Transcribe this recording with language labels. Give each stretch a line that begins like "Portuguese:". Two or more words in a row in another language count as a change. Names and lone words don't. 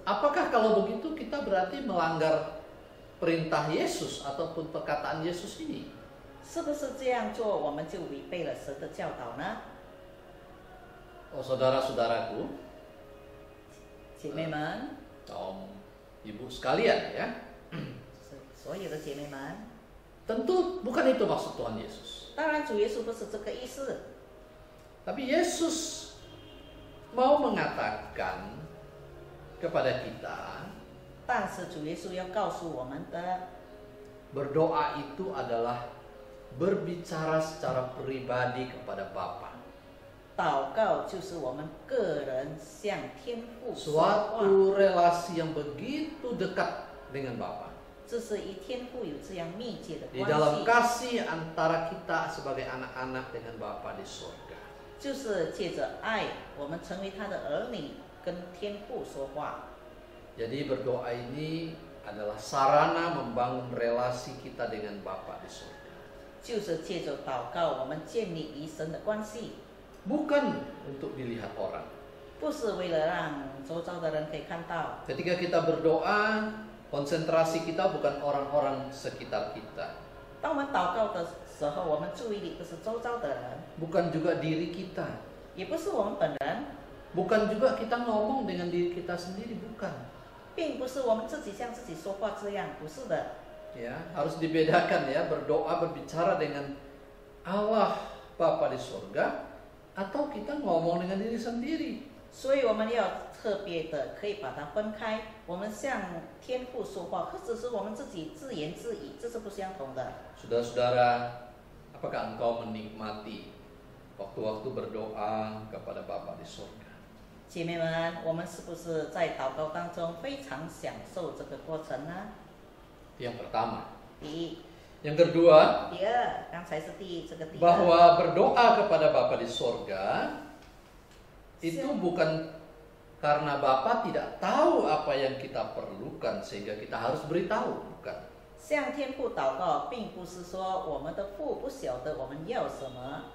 Indonesian: Apakah kalau begitu kita berarti melanggar perintah Yesus ataupun perkataan Yesus ini?
Chinese: 是不是这样做，我们就违背了神的教导呢？
Indonesian: Oh, saudara-saudaraku,
Chinese: 姐妹们，
Indonesian: Om Ibu sekalian ya,
Chinese: 所有的姐妹们，
Indonesian: tentu bukan itu maksud Tuhan Yesus.
Chinese: 当然主耶稣不是这个意思，
Indonesian: Tapi Yesus mau mengatakan kepada kita,
Chinese: 但是主耶稣要告诉我们的，
Indonesian: berdoa itu adalah berbicara secara pribadi kepada Bapa.
Chinese: 祷告就是我们个人向天父说话，
Indonesian: Suatu relasi yang begitu dekat dengan Bapa.
Chinese: 这是与天父有这样密切的
Indonesian: Di
Chinese: 关
Indonesian: dalam
Chinese: 系，
Indonesian: kasih antara kita sebagai anak-anak dengan Bapa di surga.
Chinese: 就是借着爱，我们成为他的儿女，跟天父说话。
Indonesian: Jadi berdoa ini adalah sarana membangun relasi kita dengan Bapa di surga.
Chinese: 就是借着祷告，我们建立与神的关系，
Indonesian: Bukan untuk dilihat orang.
Chinese: 不是为了让周遭的人可以看到。
Indonesian: Ketika kita berdoa, konsentrasi kita bukan orang-orang sekitar kita.
Chinese: 当我们祷告的时候，我们注意力不是周遭的人，
Indonesian: Bukan juga diri kita.
Chinese: 也不是我们本人，
Indonesian: Bukan juga kita ngomong dengan diri kita sendiri, bukan.
Chinese: 并不是我们自己向自己说话这样，不是的。
Indonesian: Ya, harus dibedakan ya, berdoa berbicara dengan Allah Bapa di surga atau kita ngomong dengan diri sendiri.
Chinese: 所以我们要特别的可以把它分开，我们向天父说话，或者是我们自己自言自语，这是不相同的。
Indonesian: Saudara-saudara, apakah engkau menikmati waktu-waktu berdoa kepada Bapa di surga?
Chinese: 姐妹们，我们是不是在祷告当中非常享受这个过程呢？
Indonesian: Yang pertama.
Chinese: 第一，
Indonesian: Yang kedua,
Chinese: 第二，刚才是第一，这个第二，
Indonesian: bahwa berdoa kepada Bapa di surga itu bukan karena Bapa tidak tahu apa yang kita perlukan sehingga kita harus beritahu, bukan.
Chinese: 向天父祷告，并不是说我们的父不晓得我们要什么，